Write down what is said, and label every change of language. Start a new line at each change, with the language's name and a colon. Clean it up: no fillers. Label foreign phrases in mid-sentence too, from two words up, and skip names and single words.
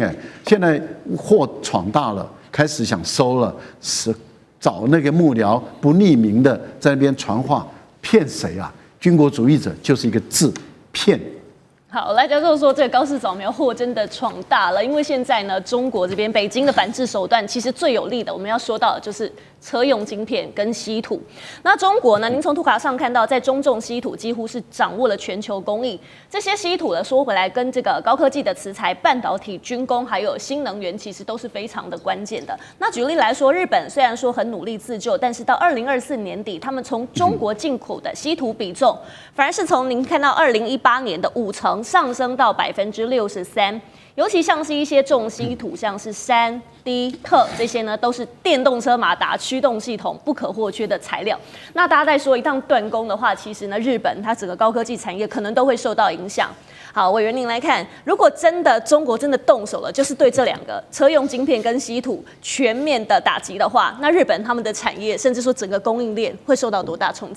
Chinese: 現在禍闖大了，開始想收了，是找那個幕僚不匿名的在那邊傳話，騙誰啊？軍國主義者就是一個字，騙。好，賴教授說這個高市早苗禍真的闖大了，因為現在呢，中國這邊北京的反制手段其實最有力的，我們要說到的就是車用晶片跟稀土。那中國呢，您從图卡上看到，在中重稀土幾乎是掌握了全球工艺。這些稀土呢，說回來跟這個高科技的磁材、半導體、軍工還有新能源，其實都是非常的關鍵的。那舉例來說，日本雖然說很努力自救，但是到2024年底，他們從中國進口的稀土比重，反而是從您看到2018年的50%上升到63%。尤其像是一些重稀土，像是銫、鋰、氪這些呢，都是電動車馬達驅動系統不可或缺的材料。那大家在說一旦斷供的話，其實呢，日本它整個高科技產業可能都會受到影響。好，委員您來看，如果真的中國真的動手了，就是對這2個車用晶片跟稀土全面的打擊的話，那日本他們的產業，甚至說整個供應鏈會受到多大衝擊？